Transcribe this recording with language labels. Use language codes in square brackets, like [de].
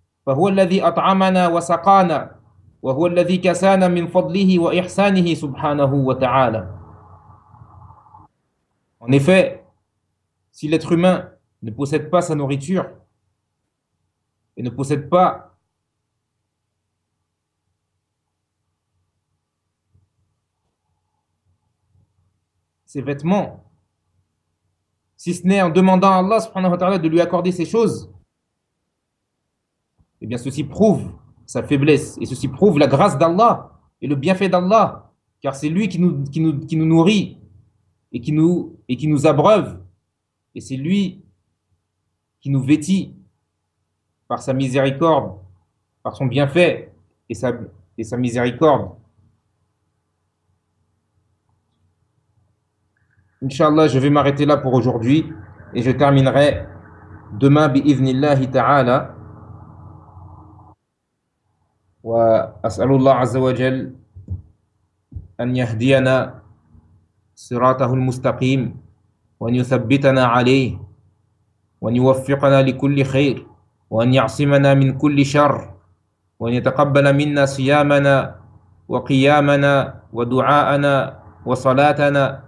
[ar] فهو الذي أطعمنا وسقانا وهو الذي كسانا من فضله وإحسانه سبحانه وتعالى. [fr] En effet, si l'être humain ne possède pas sa nourriture et ne possède pas ses vêtements, si ce n'est en demandant à Allah subhanahu wa ta'ala de lui accorder ces choses, eh bien, ceci prouve sa faiblesse et ceci prouve la grâce d'Allah et le bienfait d'Allah, car c'est lui qui nous nourrit et qui nous abreuve, et c'est lui qui nous vêtit par sa miséricorde, par son bienfait et sa miséricorde. Inch'Allah, je vais m'arrêter là pour aujourd'hui et je terminerai demain bi'idhnillahi ta'ala. [ar] وأسأل الله عز وجل أن يهدينا صراطه المستقيم وأن يثبتنا عليه وأن يوفقنا لكل خير وأن يعصمنا من كل شر وأن يتقبل منا صيامنا وقيامنا ودعاءنا وصلاتنا